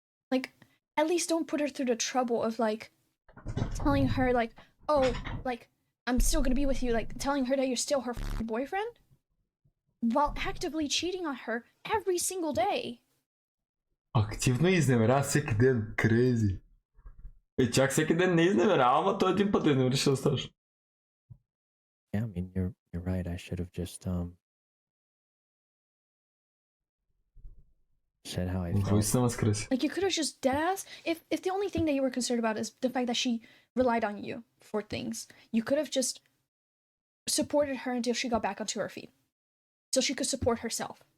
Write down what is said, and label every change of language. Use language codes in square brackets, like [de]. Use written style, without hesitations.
[en] Like, at least don't put her through the trouble of telling her oh, I'm still gonna be with you, telling her that you're still her boyfriend while actively cheating on her every single day. [bg] Активно изневерява всеки ден. [en] Crazy. [bg] Чак всеки ден не изневерява, ама той един път изневери, ще страшно. [en] Yeah, I mean, you're right. I should have just said how I felt. You could have just deadass. If the only thing that you were concerned about is the fact that she relied on you for things, you could have just supported her until she got back onto her feet, so she could support herself.